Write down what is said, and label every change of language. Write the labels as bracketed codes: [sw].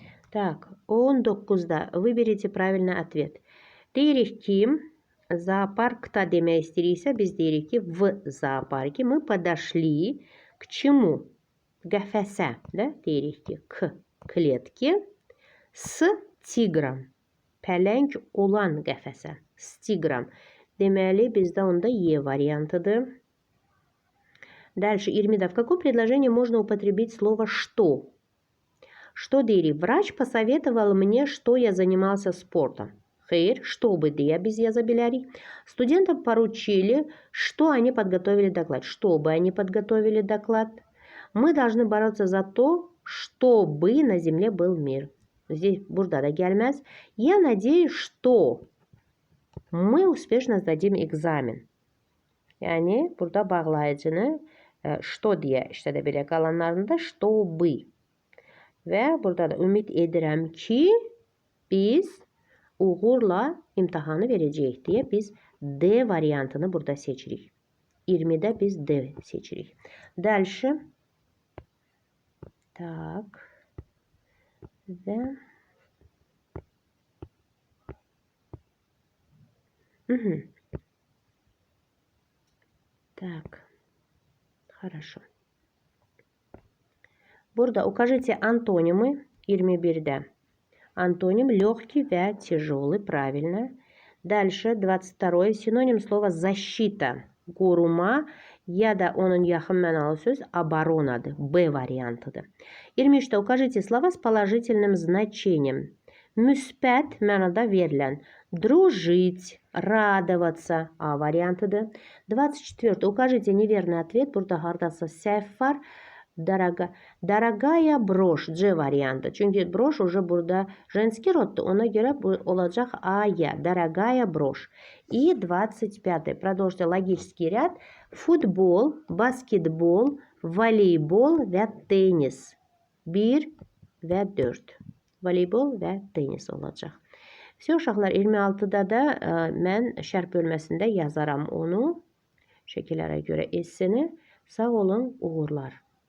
[ru] Так, 19'da выберите правильный ответ. [az] Deyirik ki, зоопаркта demək istəyiriksə, biz deyirik ki, [ru] в зоопарке мы подошли к чему? [az] Qəfəsə, də deyirik ki, [ru] к клетке с тигром. [az] Pələng olan qəfəsə. [ru] S тигром. [az] Deməli, bizdə onda E variantıdır. [ru] Дальше, 20'da. В каком предложении можно употребить слово «что»? [az] Что deyirik? [ru] Врач посоветовал мне, что я занимался спортом. [az] Xeyr, чтобы deyə biz yaza bilərik. [ru] Студентам поручили, что они подготовили доклад. Чтобы они подготовили доклад. Мы должны бороться за то, чтобы на земле был mir. Здесь [az] burada da gəlməz. [ru] Я надеюсь, что мы успешно сдадим экзамен. [az] Yəni, burada bağlayıcını что deyə işlədə bilə qalanlarında чтобы. Və burada da ümid edirəm ki, biz uğurla imtahanı verəcəyik deyə biz D variantını burada seçirik. 20'də biz D seçirik. [ru] Дальше. Так. Və Так. Хорошо. [az] Burada [ru] укажите антонимы 21'də. Антоним легкий və тяжелый, правильно. Дальше 22. Синоним слова защита. [az] Qoruma ya da onun yaxın mənalı söz оборонаdır. B variantıdır. [ru] 23'də укажите слова с положительным значением. [az] Müsbət mənada verilən. [ru] Дружить, радоваться. [az] A variantıdır. 24. [ru] Укажите неверный ответ. [az] Burada hardasa səhv var. [ru] Дорогая брошь. C variantı. [az] Çünkü [ru] брошь уже burada женский родdur. [az] Ona göre bu olacaq A-ya. [ru] Дорогая брошь. И 25. Продолжите логический ряд. [az] Футбол, basketbol, voleybol və tennis. 1 və 4. Voleybol və tennis olacaq. Все uşaqlar, 26'da da mən şərh bölməsində yazaram onu. Şəkillərə görə esseni. Sağ olun, uğurlar.